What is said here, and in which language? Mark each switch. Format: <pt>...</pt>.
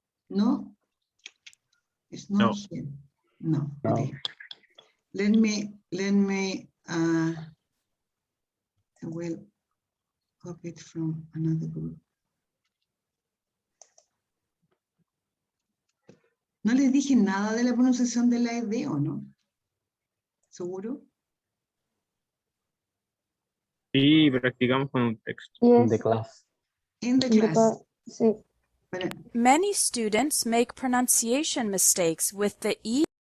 <en>No, it's not here. No, okay. Let me, I will copy it from another group.</en> <es>No les dije nada de la pronunciación de la ED, ¿o no? ¿Seguro? Sí, practicamos con un texto.</es> <en>Yes. In the class. In the class.</en> <es>Sí.</es> <en>Many students make pronunciation mistakes with the E.</en>